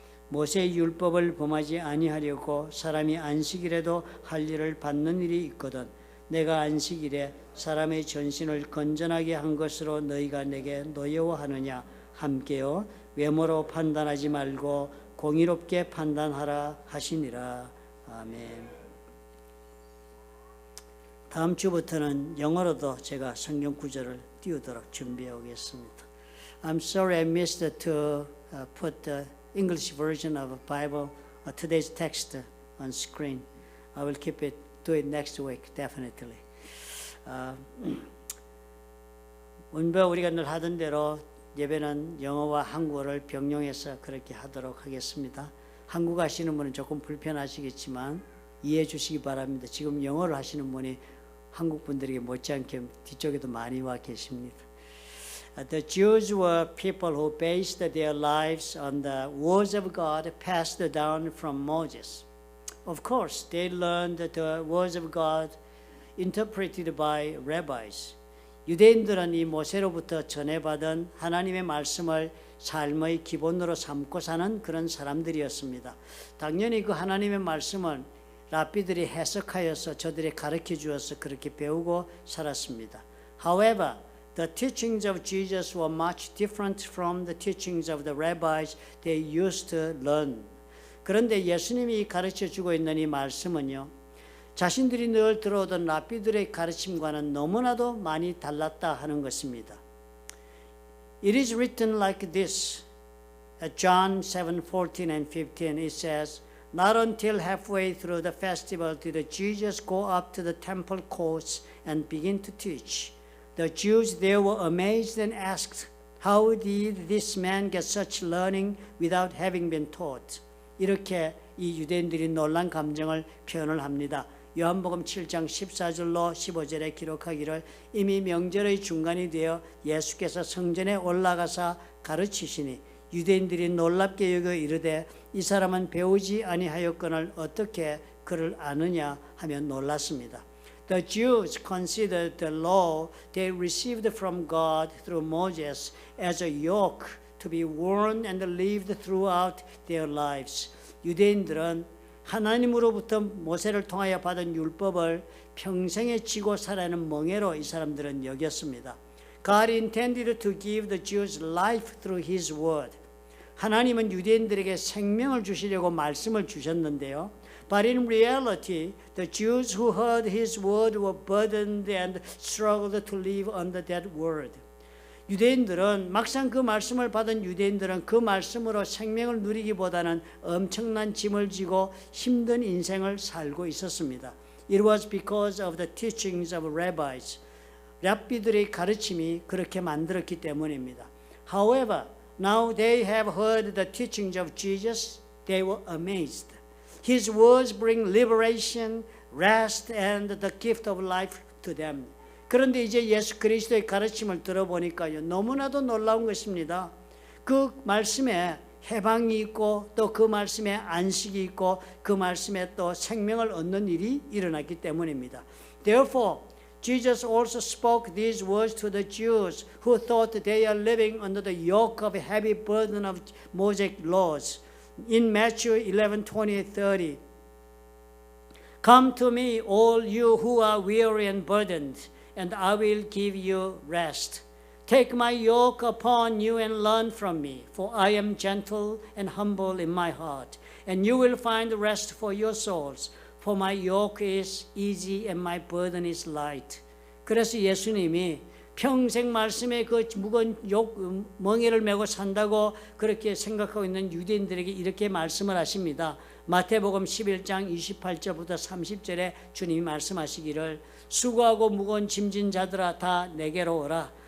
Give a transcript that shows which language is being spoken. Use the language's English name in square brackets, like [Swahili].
[Korean] 모세의 율법을 범하지 아니하려고 사람이 안식일에도 할례를 받는 일이 있거든 내가 안식일에 사람의 전신을 건전하게 한 것으로 너희가 내게 노여워하느냐? 함께요 외모로 판단하지 말고 공의롭게 판단하라 하시니라. 아멘. 다음 주부터는 영어로도 제가 성경 구절을 띄우도록 준비해 오겠습니다. [English] I'm sorry I missed to put the English version of the Bible, today's text on screen. I will keep it, do it next week, definitely. [Korean] 원래 우리가 늘 하던 대로 예배는 영어와 한국어를 병용해서 그렇게 하도록 하겠습니다. 한국어 하시는 분은 조금 불편하시겠지만 이해해 주시기 바랍니다. 지금 영어를 하시는 분이 한국 분들에게 못지않게 뒤쪽에도 많이 와 계십니다. [English] The Jews were people who based their lives on the words of God passed down from Moses. Of course, they learned the words of God interpreted by rabbis. [Korean] 유대인들은 이 모세로부터 전해받은 하나님의 말씀을 삶의 기본으로 삼고 사는 그런 사람들이었습니다. 당연히 그 하나님의 말씀은 랍비들이 해석하여서 저들이 가르쳐 주어서 그렇게 배우고 살았습니다. [English] However, the teachings of Jesus were much different from the teachings of the rabbis they used to learn. [Korean] 그런데 예수님이 가르쳐 주고 있는 이 말씀은요, 자신들이 늘 들어오던 랍비들의 가르침과는 너무나도 많이 달랐다 하는 것입니다. [English] It is written like this. At John 7:14 and 15 it says, Not until halfway through the festival did Jesus go up to the temple courts and begin to teach. The Jews there were amazed and asked, How did this man get such learning without having been taught? [Korean] 이렇게 이 유대인들이 놀란 감정을 표현을 합니다. 요한복음 7장 14절로 15절에 기록하기를 이미 명절의 중간이 되어 예수께서 성전에 올라가사 가르치시니 유대인들이 놀랍게 여겨 이르되 이 사람은 배우지 아니하였거늘 어떻게 그를 아느냐 하며 놀랐습니다. [English] The Jews considered the law they received from God through Moses as a yoke to be worn and lived throughout their lives. [Korean] 유대인들은 하나님으로부터 모세를 통하여 받은 율법을 평생에 지고 살아가는 멍에로 이 사람들은 여겼습니다. [English] God intended to give the Jews life through His word. [Korean] 하나님은 유대인들에게 생명을 주시려고 말씀을 주셨는데요. [English] But in reality, the Jews who heard His word were burdened and struggled to live under that word. [Korean] 유대인들은 막상 그 말씀을 받은 유대인들은 그 말씀으로 생명을 누리기보다는 엄청난 짐을 지고 힘든 인생을 살고 있었습니다. [English] It was because of the teachings of rabbis. [Korean] 랍비들의 가르침이 그렇게 만들었기 때문입니다. [English] However, now they have heard the teachings of Jesus, they were amazed. His words bring liberation, rest, and the gift of life to them. [Korean] 그런데 이제 예수 그리스도의 가르침을 들어보니까요, 너무나도 놀라운 것입니다. 그 말씀에 해방이 있고 또 그 말씀에 안식이 있고 그 말씀에 또 생명을 얻는 일이 일어났기 때문입니다. [English] Therefore, Jesus also spoke these words to the Jews who thought they are living under the yoke of a heavy burden of Mosaic laws. In Matthew 11:20-30, Come to me, all you who are weary and burdened, and I will give you rest. Take my yoke upon you and learn from me, for I am gentle and humble in my heart, and you will find rest for your souls. For my yoke is easy and my burden is light. [Korean] 그래서 예수님이 평생 말씀에 그 무거운 멍에를 메고 산다고 그렇게 생각하고 있는 유대인들에게 이렇게 말씀을 하십니다. 마태복음 11장 28절부터 30절에 주님이 말씀하시기를 수고하고 무거운 짐진 자들아 다 내게로 오라.